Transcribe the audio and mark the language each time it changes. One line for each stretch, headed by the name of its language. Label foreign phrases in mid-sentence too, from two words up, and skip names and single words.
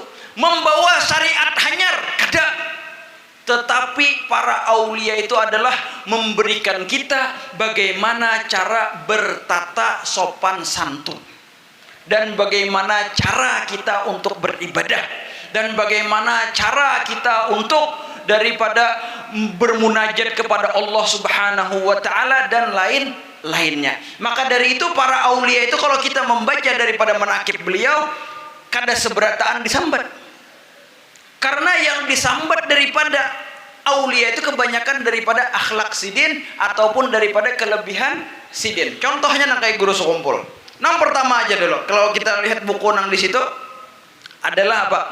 Indonesian: Membawa syariat hanyar ada. Tetapi para aulia itu adalah memberikan kita bagaimana cara bertata sopan santun, dan bagaimana cara kita untuk beribadah, dan bagaimana cara kita untuk daripada bermunajat kepada Allah
Arabic: Subhanahu wa taala
Indonesian: dan lainnya. Maka dari itu para aulia itu kalau kita membaca daripada manaqib beliau
Banjar: kada seberataan disambat.
Indonesian: Karena yang disambat daripada aulia itu kebanyakan daripada akhlak sidin ataupun daripada kelebihan sidin.
Banjar: Contohnya nang kayak guru sekumpul. Nang pertama aja dulu.
Indonesian: Kalau kita lihat buku nang di situ adalah apa?